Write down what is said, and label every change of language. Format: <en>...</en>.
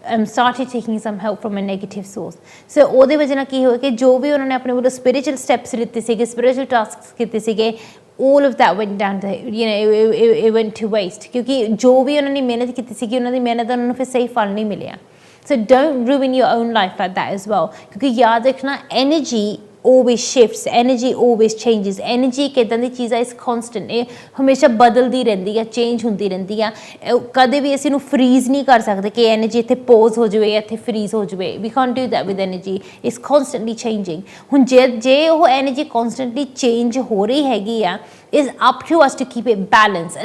<en>started taking some help from a negative source so</en> <pa>ਉਹਦੇ ਵਜ੍ਹਾ ਨਾਲ ਕੀ ਹੋਇਆ ਕਿ ਜੋ ਵੀ ਉਹਨਾਂ ਨੇ ਆਪਣੇ ਵੱਲੋਂ spiritual steps ਲਿੱਤੇ ਸੀਗੇ spiritual tasks ਕੀਤੇ ਸੀਗੇ</pa> <en>all of that went down to it went to waste</en> <pa>ਕਿਉਂਕਿ ਜੋ ਵੀ ਉਹਨਾਂ ਨੇ ਮਿਹਨਤ ਕੀਤੀ ਸੀਗੀ ਉਹਨਾਂ ਦੀ ਮਿਹਨਤ ਦਾ ਉਹਨਾਂ ਨੂੰ ਫਿਰ ਸਹੀ ਫਲ ਨਹੀਂ ਮਿਲਿਆ</pa> <en>so don't ruin your own life like that as well</en> <pa>ਕਿਉਂਕਿ ਯਾਦ ਰੱਖਣਾ energy</pa> <en>always shifts, energy always changes.</en> <pa>Energy ਇੱਕ ਇੱਦਾਂ ਦੀ ਚੀਜ਼ ਆ, ਇਸ constant, ਇਹ ਹਮੇਸ਼ਾ ਬਦਲਦੀ ਰਹਿੰਦੀ ਆ, ਚੇਂਜ ਹੁੰਦੀ ਰਹਿੰਦੀ ਆ। ਕਦੇ ਵੀ ਅਸੀਂ ਇਹਨੂੰ ਫਰੀਜ਼ ਨਹੀਂ ਕਰ ਸਕਦੇ ਕਿ ਐਨਰਜੀ ਇੱਥੇ ਪੋਜ਼ ਹੋ ਜਾਵੇ, ਇੱਥੇ ਫਰੀਜ਼ ਹੋ ਜਾਵੇ।</pa> <en>We can't do that with energy, it's constantly changing.</en> <pa>ਹੁਣ ਜੇ ਉਹ ਐਨਰਜੀ ਕਨਸਟੈਂਟਲੀ ਚੇਂਜ ਹੋ ਰਹੀ ਹੈਗੀ ਆ,</pa> <en>is up to us to keep it balanced.</en>